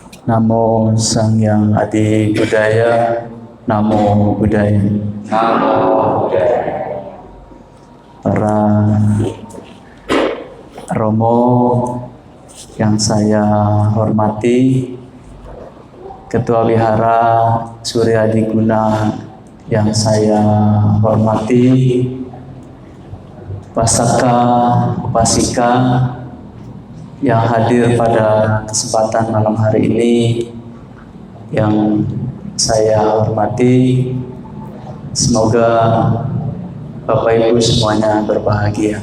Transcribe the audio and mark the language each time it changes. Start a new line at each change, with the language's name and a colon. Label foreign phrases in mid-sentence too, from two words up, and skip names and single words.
Pali: Namo Sang Hyang Adi Budaya. Namo Buddhaya. Namo Buddhaya.
Indonesian: Para Romo yang saya hormati, Ketua Wihara Surya Adiguna yang saya hormati, Pasaka, Upasika yang hadir pada kesempatan malam hari ini, yang saya hormati, semoga Bapak Ibu semuanya berbahagia.